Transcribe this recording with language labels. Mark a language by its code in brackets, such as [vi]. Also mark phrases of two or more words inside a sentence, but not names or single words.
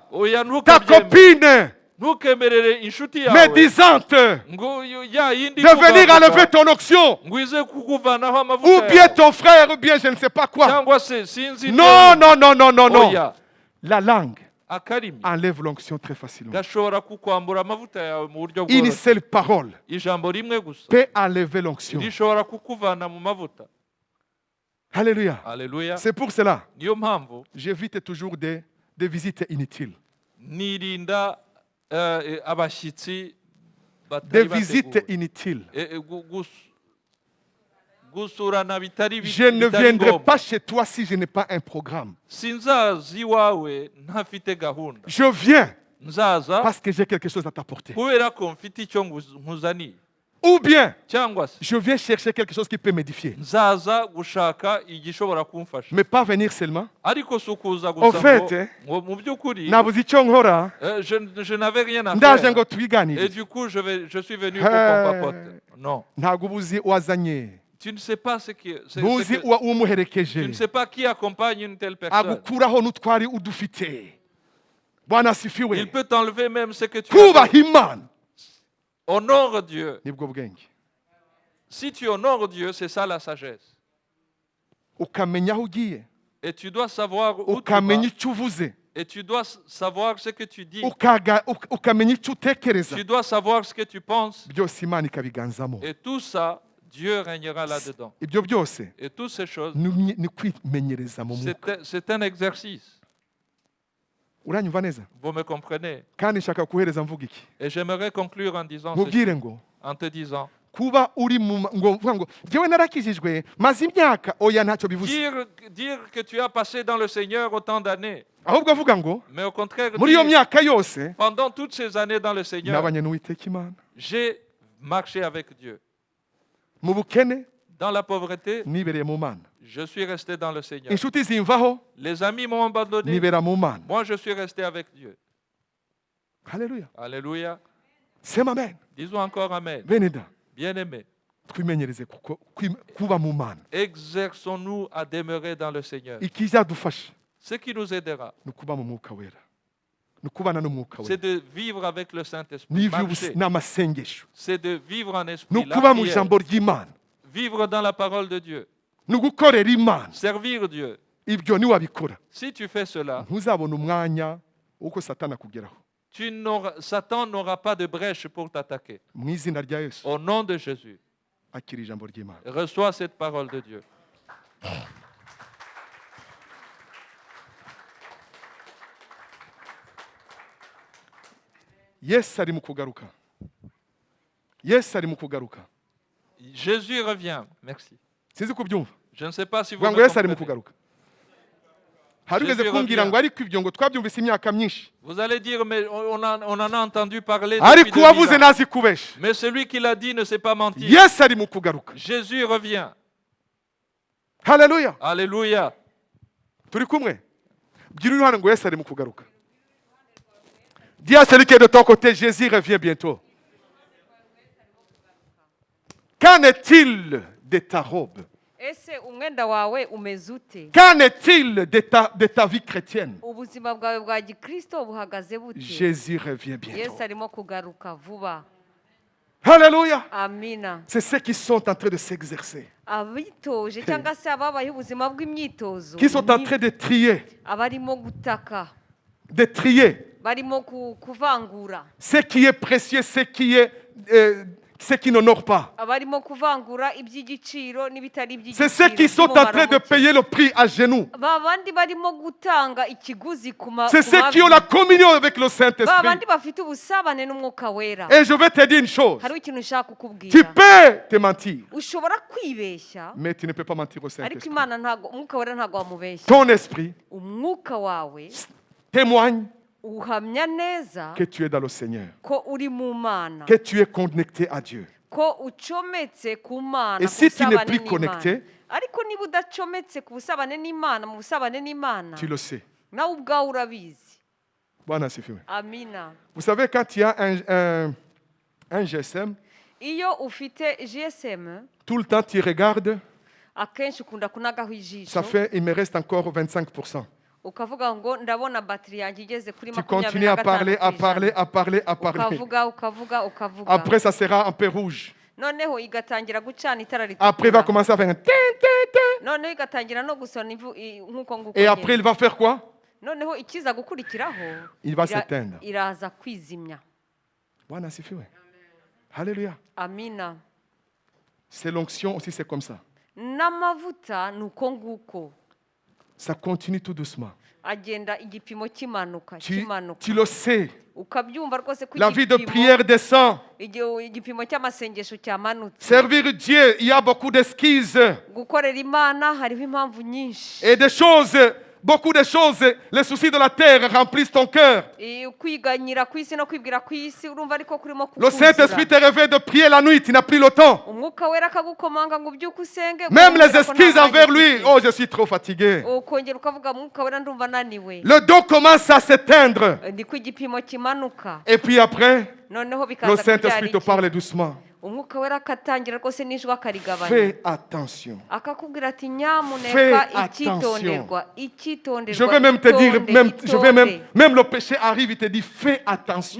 [rw] Oya ta ntukabyemere. [fr] copine [rw] Ntukemerere inshuti yawe [fr] médisante [rw] ngo ya yindi [fr] de venir [rw] kuvuga [fr] enlever ton onction. [rw] ngo ize kukuvanaho [fr] Ou [rw] amavuta [fr] bien [rw] yawe. [fr] ton frère, ou bien je ne sais pas quoi. [rw] Cyangwa se sinzi [fr] Non, non, non, non, non, non. [rw] Oya, [fr] La langue [rw] akarimi [fr] enlève l'onction très facilement. [rw] gashobora kukwambura amavuta yawe mu buryo [fr] Une [rw] bworoshye. [fr] seule parole [rw] Ijambo rimwe gusa [fr] peut enlever l'onction. [rw] rishobora kukuvana mu mavuta. [fr] Alléluia. Alléluia. C'est pour cela [rw] Niyo mpamvu [fr] j'évite toujours des visites inutiles. [rw] nirinda abashyitsi [fr] Des [rw] batari [fr] visites [rw] bateguwe. [fr] inutiles. [rw] Gusurana bitari [fr] Je ne [rw] bitari [fr] viendrai [rw] ngombwa. [fr] pas chez toi si je n'ai pas un programme. [rw] Sinzaza iwawe ntafite gahunda. [fr] Je viens [rw] Nzaza [fr] parce que j'ai quelque chose à t'apporter. [rw] kubera ko mfite icyo nkuzaniye. [fr] Ou bien [rw] Cyangwa se [fr] je viens chercher quelque chose qui peut m'édifier. [rw] nzaza gushaka igishobora kumfasha. [fr] Mais pas venir seulement. [rw] Ariko si ukuza [fr] Au [rw] gusa [fr] fait, [rw] ngo mu by'ukuri nabuze icyo nkora [fr] je n'avais rien à [rw] ndaje [fr] faire. [rw] ngo [fr] Et [rw] tubiganire. [fr] du coup, je suis venu pour qu'on papote. Non. [rw] Ntabwo ubuzi wazanye. [fr] Tu ne sais pas ce qui... [rw] Ntuzi [fr] tu ne [rw] umuherekeje. [fr] sais pas qui accompagne une telle personne. [rw] agukuraho n'utwari udufite. [sw] Bwana asifiwe. [fr] Il peut t'enlever même ce que tu [rw] Kubaha [fr] as. [rw] Imana [fr] Honore Dieu. [rw] nibwo bwenge. [fr] Si tu honores Dieu, c'est ça la sagesse. [rw] Ukamenya aho ugiye. [fr] Et tu dois savoir où tu vas. [rw] Ukamenya icyo uvuze. [fr] Et tu dois savoir ce que tu dis. [rw] Ukamenya icyo utekereza. [fr] Tu dois savoir ce que tu penses. [rw] Byose Imana ikabiganzamo. [fr] Et tout ça, Dieu régnera là-dedans. [rw] Ibyo byose [fr] Et toutes ces choses, [rw] ni kwimenyereza mu mwuka. [fr] c'est un exercice. [rw] Uranyumva neza? [fr] Vous me comprenez? [rw] Kandi nshaka kuhereza mvuga iki? [fr] Et j'aimerais conclure en disant ceci, [rw] Mubwire ngo [fr] en te disant, [rw] kuba uri ngo mvuga ngo njyewe narakijijwe maze imyaka oya ntacyo bivuze. [fr] dire que tu as passé dans le Seigneur autant d'années, [rw] Ahubwo avuga ngo [fr] mais au contraire, [rw] muri iyo [fr] dire, [rw] myaka yose [fr] pendant toutes ces années dans le Seigneur, [rw] nabanye n'Uwiteka Imana. [fr] j'ai marché avec Dieu. [rw] Mu bukene [fr] Dans la pauvreté, [rw] nibereye mu Mana. [fr] je suis resté dans le Seigneur. [rw] Inshuti zimvaho [fr] Les amis m'ont abandonné. [rw] nibera mu Mana. [fr] Moi, je suis resté avec Dieu. [rw] Haleluya. [fr] Alléluia. [sw] Sema amen. [fr] Disons encore Amen. [rw] Beneda [fr] Bien-aimés, [rw] twimenyereze kuba mu Mana. [fr] exerçons-nous à demeurer dans le Seigneur. [rw] Ikizadufasha [fr] Ce qui nous aidera, [rw] ni ukuba mu mwuka wera. Ni ukubana n'umwuka [fr] c'est [rw] wera. [fr] de vivre avec le Saint-Esprit. [rw] N'ivyo [fr] Marcher. [rw] n'amasengesho. [fr] C'est de vivre en [rw] Ni [fr] esprit. La [rw] ukuba mu [fr] prière. [rw] ijambo ry'Imana. [fr] Vivre dans la parole de Dieu. [rw] Ni ugukorera Imana. [fr] Servir Dieu. [rw] Ibyo niwabikora [fr] Si tu fais cela, [rw] ntuzabona umwanya w'uko Satani akugeraho. [fr] Satan n'aura pas de brèche pour t'attaquer. [rw] Mu izina rya Yesu. [fr] Au nom de Jésus. [rw] akira ijambo ry'Imana. [fr] Reçois cette parole de Dieu. [rw] Yesu ari mu kugaruka. Yesu ari mu kugaruka. [fr] Jésus revient. Merci. [rw] Sinzi kubyumva. [fr] Je ne sais pas si vous [rw] Vuga ngo [fr] me [rw] Yesu ari mu [fr] comprenez. [rw] kugaruka. Hari ugeze [fr] Jésus [rw] kumbwira [fr] revient. [rw] ngo ariko ibyo ngo twabyumvise imyaka myinshi. [fr] Vous allez dire, mais on en a entendu parler [rw] Ariko [fr] depuis 2000 [rw] uwavuze [fr] ans. [rw] ntazi kubesha. [fr] Mais celui qui l'a dit ne sait pas mentir. [rw] Yesu ari mu kugaruka. [fr] Jésus revient. [rw] Haleluya. [fr] Alléluia. [rw] Turi kumwe. Bwira uri hano ngo Yesu ari mu kugaruka. [fr] Dis à celui qui est de ton côté, Jésus revient bientôt. Qu'en est-il de ta robe? [rw] ese umwenda wawe umeze ute? [fr] Qu'en est-il de ta vie chrétienne? [rw] Ubuzima bwawe bwa gikristo buhagaze bute? [fr] Jésus revient bientôt. [rw] Yesu arimo kugaruka vuba. [fr] Alléluia. [rw] Amina. [fr] C'est ceux qui sont en train de s'exercer, [rw] Abitoje cyangwa se ababaye ubuzima bw'imyitozo, [fr] qui sont en train de trier, [rw] abarimo gutaka, barimo kuvangura, [fr] ce qui est précieux, ce qui n'honore pas. [rw] abarimo kuvangura iby'igiciro n'ibitari [fr] C'est [rw] iby'igiciro. [fr] ceux qui sont en train de payer le prix à genoux. [rw] babandi barimo gutanga ikiguzi [fr] C'est ceux qui ont la communion avec le Saint-Esprit. [rw] babandi bafite ubusabane n'umwuka wera. [fr] Et je vais te dire une chose. [rw] Hari ikintu ushaka [fr] Tu [rw] kukubwira. [fr] peux te mentir, [rw] Ushobora kwibeshya [fr] mais tu ne peux pas mentir au [rw] ariko [fr] Saint-Esprit. [rw] Imana ntago, umwuka wera ntago wamubeshya. [fr] Ton esprit [rw] Umwuka wawe [fr] témoigne [rw] uhamya neza [fr] que tu es dans le Seigneur, [rw] ko uri mu Mana, [fr] que tu es connecté à Dieu. [rw] ko ucometse ku Mana, [fr] Et [rw] ku [fr] si tu n'es [rw] busabane [fr] plus [rw] n'Imana. [fr] connecté, [rw] ariko niba udacometse ku busabane n'Imana, mu busabane n'Imana, [fr] tu le sais. [rw] nawe ubwawe urabizi. [sw] Bwana asifiwe. [rw] Amina. [fr] Vous savez, quand il y a un GSM, [rw] Iyo ufite GSM [fr] tout le temps tu regardes, [rw] akenshi ukunda kunagaho ijisho, [fr] ça fait, il me reste encore 25%. [rw] ukavuga ngo ndabona batiri yanjye igeze kuri [fr] Tu continues [rw] 25%. [fr] à parler, à parler, à parler, à parler. [rw] ukavuga. [fr] Après, ça sera un peu rouge. [rw] Noneho igatangira gucana itara [fr] Après, il va [rw] ritukura. [fr] commencer à faire un tin, tin, tin. [rw] Noneho igatangira no gusona nk'uko nguko [fr] Et après, il [rw] nyine. [fr] va faire quoi? [rw] Noneho ikiza gukurikiraho [fr] Il va [rw] ira- [fr] s'éteindre. [rw] iraza kwizimya. [sw] Bwana asifiwe. [fr] Alléluia. [rw] Amina. [fr] C'est l'onction aussi, c'est comme ça. [rw] N'amavuta ni uko nguko [fr] Ça continue tout doucement. [rw] agenda igipimo kimanuka [fr] Tu [rw] kimanuka, [fr] le sais. [rw] ukabyumva rwose ko [fr] La vie de prière descend. [rw] igipimo cy'amasengesho cyamanutse. [fr] Servir Dieu, il y a beaucoup d'esquisses [rw] Gukorera Imana hariho impamvu nyinshi. [fr] et des choses, beaucoup de choses. Les soucis de la terre remplissent ton cœur. [rw] Kwiganyira ku isi no kwibwira ku isi urumva ariko kurimo [fr] Le Saint-Esprit te réveille de prier la nuit, tu n'as plus le temps. [rw] umwuka wera akagukomanga ngo ubyuke usenge. [fr] Même les [rw] ukongera ko nta [fr] excuses [rw] mwanya [fr] envers lui. [rw] ufite. [fr] Oh, je suis trop fatigué. [rw] ukongera ukavuga umwuka wera ndumva naniwe. [fr] Le dos commence à s'éteindre. [rw] Niko igipimo kimanuka. [fr] Et puis après, [rw] Noneho [fr] le [rw] bikaza [fr] Saint-Esprit te [rw] kubyara iki? [fr] parle doucement. [rw] Umwuka wera akatangira rwose n'ijwi akarigabanya. [fr] Fais attention. [rw] Akakubwira ati [fr] Fais [rw] nyamuneka [fr] attention. [rw] icyitonderwa. [fr] Je vais même te dire, [rw] itonde. [fr] même le péché arrive, il te dit, fais attention.